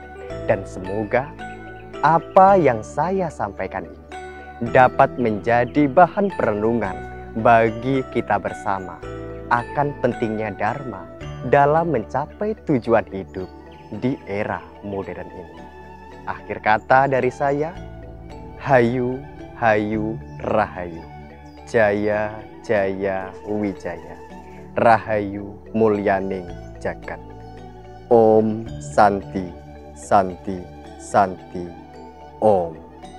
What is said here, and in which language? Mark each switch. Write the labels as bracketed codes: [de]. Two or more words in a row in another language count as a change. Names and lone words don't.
[id] Dan semoga apa yang saya sampaikan ini dapat menjadi bahan perenungan bagi kita bersama akan pentingnya Dharma dalam mencapai tujuan hidup di era modern ini. Akhir kata dari saya, [ban] Hayu, Hayu, Rahayu. Jaya, Jaya, Wijaya. Rahayu Mulyaning Jagat. [sa] Om Santi, Santi, Santi. Om.